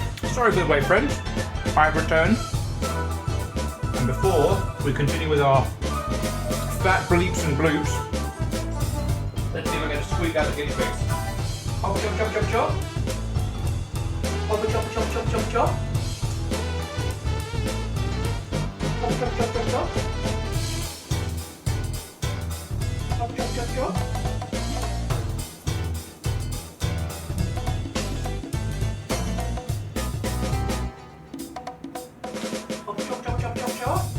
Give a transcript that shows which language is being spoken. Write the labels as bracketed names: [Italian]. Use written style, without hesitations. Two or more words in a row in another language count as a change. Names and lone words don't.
[English] sorry for the wait, friends. I have returned. And before we continue with our fat bleeps and bloops, let's see if I can squeak out the guinea pigs. Hop, chop, chop, chop, chop. Hop, chop, chop, chop, chop, chop. Hop, chop, chop, chop, chop. Chop, chop, chop, chop. Chop, chop, chop, chop, chop, chop.